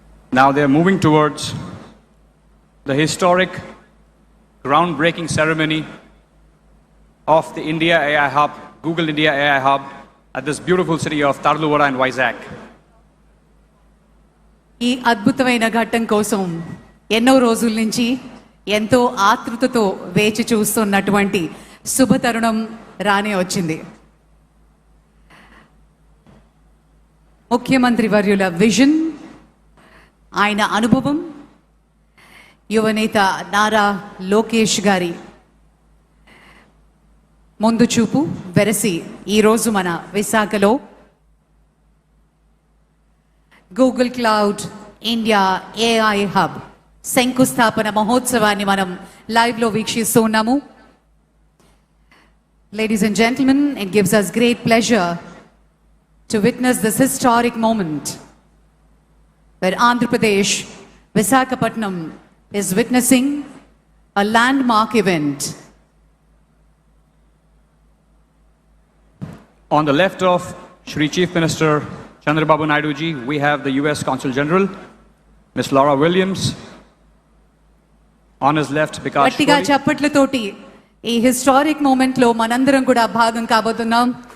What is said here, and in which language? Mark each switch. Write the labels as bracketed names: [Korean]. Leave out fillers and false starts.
[English] Now they're moving towards the historic groundbreaking ceremony of the India AI Hub, Google India AI Hub, at this beautiful city of Tarluvaada and Vizag. [Telugu] ఈ అద్భుతమైన ఘట్టం కోసం ఎన్నో రోజుల నుంచి ఎంతో ఆతృతతో వేచి చూస్తున్నటువంటి శుభతరుణం రానే వచ్చింది. ముఖ్యమంత్రి వర్యుల విజన్, ఆయన అనుభవం, యువనేత నారా లోకేష్ గారి ముందు చూపు వెరసి ఈరోజు మన విశాఖలో Google cloud India AI hub శంకుస్థాపన మహోత్సవాన్ని మనం లైవ్లో వీక్షిస్తూ ఉన్నాము. [English] Ladies and gentlemen, it gives us great pleasure to witness this historic moment where Andhra Pradesh, Visakhapatnam is witnessing a landmark event. On the left of Shri Chief Minister Chandrababu Naidu ji, we have the US Consul General, Ms. Laura Williams. On his left, Bikash [Telugu] గట్టిగా [English] Kohli. [Telugu] చప్పట్లతోటి ఈ [English] historic moment [Telugu] లో మనందరం కూడా భాగం కాబోతున్నాం.